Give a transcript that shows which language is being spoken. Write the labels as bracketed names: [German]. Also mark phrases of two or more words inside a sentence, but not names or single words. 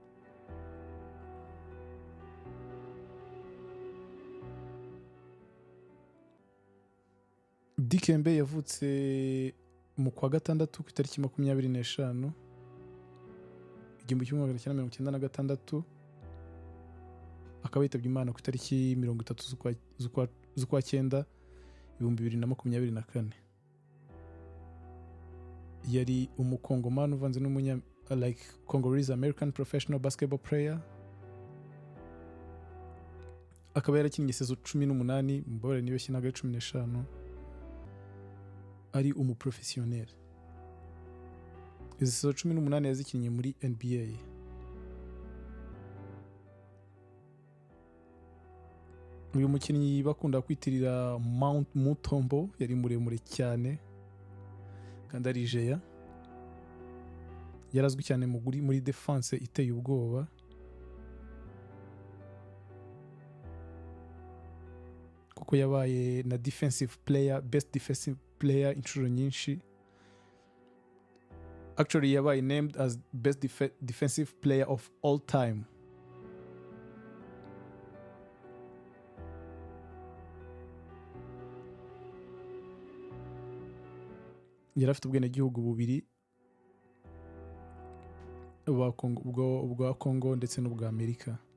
[Kinyarwanda] DIKEMBE yavutse mu kwa gatandatu ku itariki 25 1996 akaba yitabye Imana ku itariki 30 z'ukwa 9 2024. Yari umukongomani uvanze n'umunya like [English] Congolese American professional basketball player. [Kinyarwanda] Akaba yarakinnye sezo 18 mbore niyo kinaga 15 ari umuprofessionnel. Izi sezo 18 yazikinnye muri NBA. Uyu mukinnyi bakunda kwitirira Mount Mutombo yari muremure cyane kandi ari jeya. Yarazwi cyane muri defense iteye ubwoba. Kuko yabaye na [English] defensive player, best defensive player [Kinyarwanda] inshuro nyinshi. Actually yabaye [English] named as best defensive player of all time. [Kinyarwanda] Yari afite ubwenegihugu bubiri ubwa Congo ndetse n'ubwa Amerika.